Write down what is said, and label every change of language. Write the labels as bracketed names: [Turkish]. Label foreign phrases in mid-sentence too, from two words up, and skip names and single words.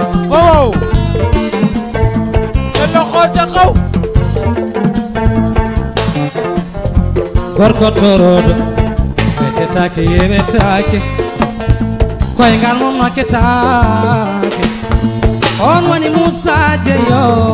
[Wolof] Wow. Sen loxo ca kaw. [Fula] Gorko torodo, bete take yebe take. Koy ngal mum make take. On woni Musa Jeyo.